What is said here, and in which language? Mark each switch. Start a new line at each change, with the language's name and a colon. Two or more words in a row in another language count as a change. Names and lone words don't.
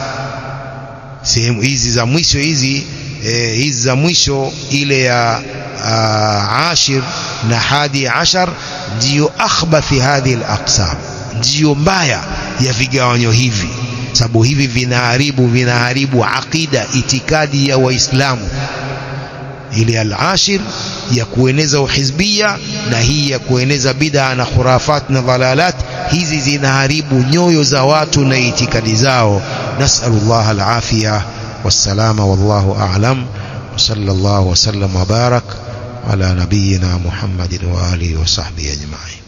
Swahili: Sehemu hizi za mwisho hizi za mwisho, ile ya ashir na 11 ndiyo
Arabic: أخبث هذه الأقسام,
Swahili: ndiyo mbaya ya vigawanyo hivi, sababu hivi vinaharibu aqida, itikadi ya Waislamu. Ile al-ashir ya kueneza uhizbia na hii ya kueneza bid'a na khurafat na dhalalat, hizi zinaharibu nyoyo za watu na itikadi zao.
Arabic: نسأل الله العافية والسلامة والله أعلم. وصلى الله وسلم وبارك على نبينا محمد وآله وصحبه أجمعين.